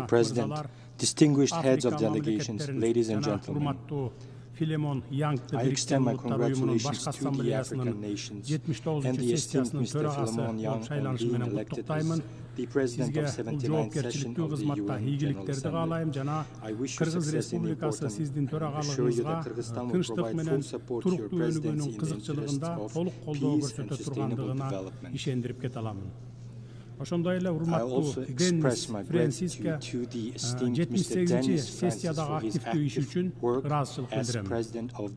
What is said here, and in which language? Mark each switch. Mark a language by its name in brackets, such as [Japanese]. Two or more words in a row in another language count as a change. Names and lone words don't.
[English] President, distinguished heads of delegations, ladies and gentlemen, I extend my congratulations to the African nations and the esteemed Mr. Philemon Yang on being elected as [Kyrgyz] Сизге бул жоопкерчиликтүү кызматта ийгиликтерди каалайм жана Кыргыз Республикасы сиздин төрагалыгыңызга тынчтык менен туруктуу өнүгүүнүн кызыкчылыгында толук колдоо көрсөтө тургандыгына ишендирип кете аламын. Ошондой эле урматтуу Денис Фрэнсиске 78-чи сессиядагы активдүү иши үчүн ыраазычылык билдирем.